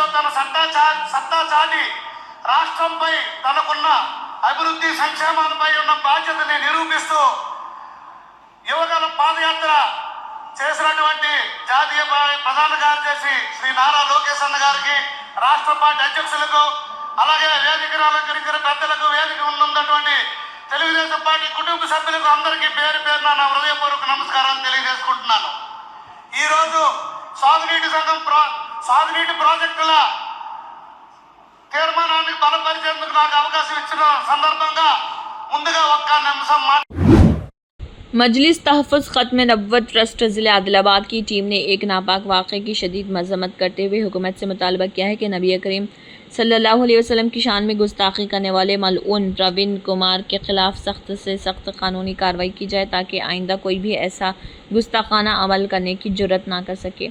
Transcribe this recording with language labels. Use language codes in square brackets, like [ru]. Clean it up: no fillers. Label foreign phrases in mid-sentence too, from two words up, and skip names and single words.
[te] తన సత్తా చాటి రాష్ట్రంపై తనకున్న అభివృద్ధి సంక్షేమాలపై ఉన్న బాధ్యతని నిరూపిస్తూ యువగలం పాదయాత్ర చేసినటువంటి జాతీయ ప్రధాన కార్యదర్శి శ్రీ నారా లోకేష్ అన్న గారికి, రాష్ట్ర పార్టీ అధ్యక్షులకు, అలాగే వేదికను అలంకరించిన పెద్దలకు, వేదిక ఉన్నటువంటి తెలుగుదేశం పార్టీ కుటుంబ సభ్యులకు అందరికీ పేరు పేరున నా హృదయపూర్వక నమస్కారాలు తెలియజేసుకుంటున్నాను। ఈరోజు సాగునీటి ప్రాజెక్టుల తీర్మానాన్ని బలపరిచేందుకు నాకు అవకాశం ఇచ్చిన సందర్భంగా ముందుగా ఒక్క నిమిషం [ur] مجلس تحفظ ختم نبوت ٹرسٹ ضلع عادل آباد کی ٹیم نے ایک ناپاک واقعے کی شدید مذمت کرتے ہوئے حکومت سے مطالبہ کیا ہے کہ نبی کریم صلی اللہ علیہ وسلم کی شان میں گستاخی کرنے والے ملعون پروین کمار کے خلاف سخت سے سخت قانونی کارروائی کی جائے تاکہ آئندہ کوئی بھی ایسا گستاخانہ عمل کرنے کی جرات نہ کر سکے۔